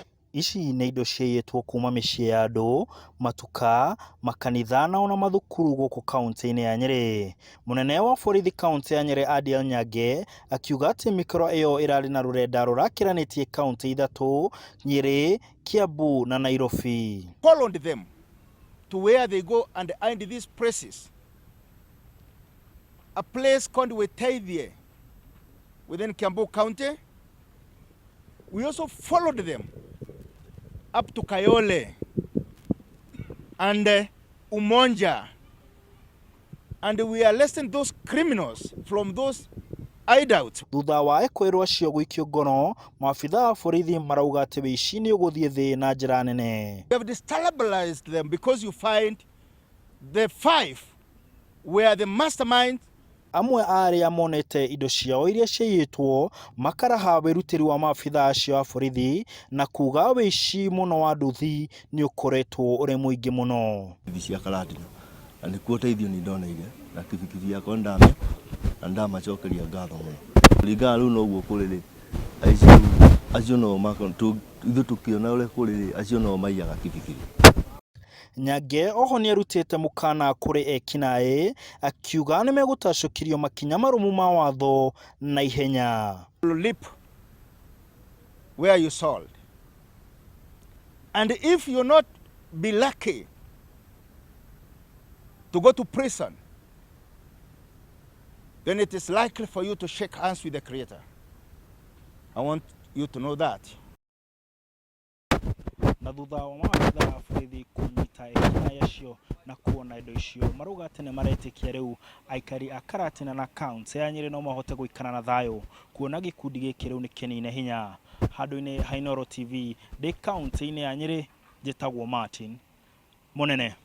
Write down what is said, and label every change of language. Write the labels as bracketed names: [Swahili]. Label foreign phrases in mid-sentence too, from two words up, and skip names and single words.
[Kikuyu] Ici nĩ indo ciayitwo kuma mĩciĩ ya andũ, matuka, makanitha na ona mathukuru gũkũ kaunti-inĩ ya Nyeri. Mũnene wa borithi kaunti ya Nyeri Adiel Nyange akiuga atĩ mĩkora ĩyo ĩrarĩ na rũrenda rũrakĩranĩtie kaunti ithatũ, Nyeri, Kiambu na Nairobi. [English] Followed them to where they go and find these places. A place called Wetaithie within Kiambu County. We also followed them up to Kayole and Umonja, and we are arresting those criminals from those hideouts. [Kikuyu] Thutha wa Ekuirwo acio gũikio ngono, mabithaa a borithi marauga atĩ uici nĩ ũgũthiĩ thĩ na njĩra nene. [English] We have destabilized them because you find the five were the mastermind. [Kikuyu] Amwe arĩa monete indo ciao iria ciayitwo makaraha wĩrutĩri wa mabithaa acio a borithi na kuga uici mũno wa nduthi nĩ ũkoretwo ũrĩ mũingĩ mũno. Cia Karatina na nĩ kuo teithio nĩ ndoneire na kibikibi yakwa ndame na ndamacokeria ngatho mũno. Kũringana rĩu noguo kũrĩ acio no ithuĩ tũkĩona ũrĩa kũrĩ acio no maiyaga kibikibi. Nyange oho nĩ arutĩte mũkana kũrĩ ekinaĩ akiuga nĩ megũtacũkirio makinya marũmu ma watho na ihenya. [English] Leap where you sold, and if you not be lucky to go to prison, then it is likely for you to shake hands with the Creator. I want you to know that. [Kikuyu] Na thutha wa mabithaa a borithi kũnyita ekinaĩ acio na kuona indo icio, marauga atĩ nĩ maretĩkia rĩu aikari a Karatina na kaunti ya Nyeri no mahote gũikara na thayũ, kuona gĩkundi gĩkĩ rĩu nĩ kĩnine hinya. Handũ-inĩ ha Inooro TV, ndĩ kaunti-inĩ ya Nyeri, njĩtagwo Martin Mũnene.